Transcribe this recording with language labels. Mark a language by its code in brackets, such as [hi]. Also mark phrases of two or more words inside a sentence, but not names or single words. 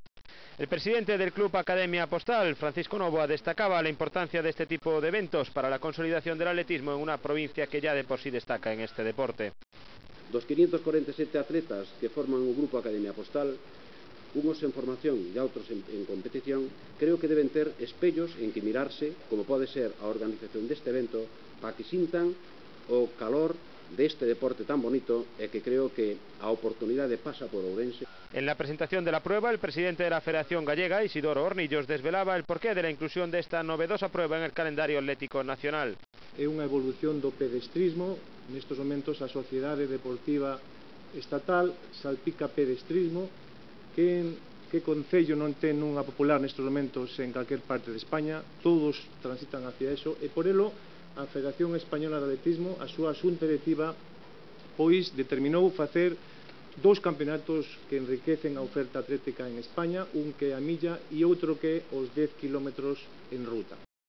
[es] El presidente del Club Academia Postal, Francisco Novoa, destacaba la importancia de este tipo de eventos para la consolidación del atletismo en una provincia que ya de por sí destaca en este deporte. [gl] Dos 547 atletas que forman o Grupo Academia Postal, unos en formación e outros en competición, creo que deben ter espellos en que mirarse, como pode ser a organización deste evento, para que sintan o calor deste deporte tan bonito e que creo que a oportunidade pasa por Ourense. [es] En la presentación de la prueba, el presidente de la Federación Gallega, Isidoro Hornillos, desvelaba el porqué de la inclusión de esta novedosa prueba en el calendario atlético nacional. [gl] É unha evolución do pedestrismo. Nestes momentos a Sociedade Deportiva Estatal salpica pedestrismo. Que concello non ten unha popular nestes momentos en calquer parte de España? [es] Todos transitan hacia eso [gl] e por elo a Federación Española de Atletismo, a súa xunta directiva, pois determinou facer dous campeonatos que enriquecen a oferta atlética en España, un que é a milla e outro que é os 10 kilómetros en ruta.